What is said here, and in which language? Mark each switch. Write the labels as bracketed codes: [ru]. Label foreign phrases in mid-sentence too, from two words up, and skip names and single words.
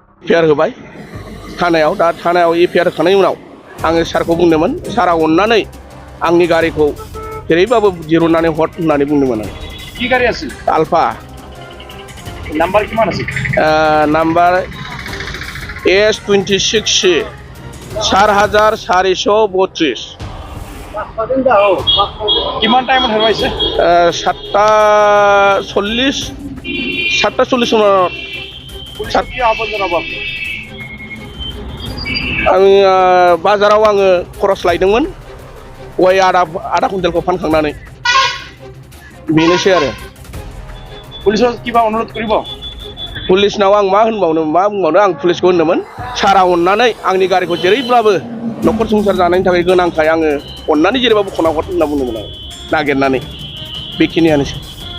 [brx] एफआईआर होबाय थानायाव दा थानायाव एफआईआर होखांनायनि उनाव आङो सारखौ बुंदोंमोन सारा अननानै आंनि गारिखौ जेरैबाबो दिरुननानै हर होननानै बुंदोंमोन आं [as] কি গাড়ি আছে আলফা নাম্বার কিমান আছে নাম্বার AS.26C-7432 কিমান টাইমত হেৰুৱাইছে 7:40 পুলিচক কি আহ্বান জনাব আপুনি [brx] आङो बाजाराव आङो खरस लायदोंमोन गय आधा कुइन्टेलखौ फानखांनानै बेनोसै आरो [as] পুলিচক কিবা অনুৰোধ কৰিব [brx] पुलिसनाव आं मा बुंबावनो आं पुलिसखौ होनदोंमोन सारा अननानै आंनि गारिखौ जेरैब्लाबो न'खर संसार जानायनि थाखाय गोनांखाय आङो अननानै जेरैबाबो खना हर होनना बुंदोंमोन आं नागिरनानै बेखिनियानोसै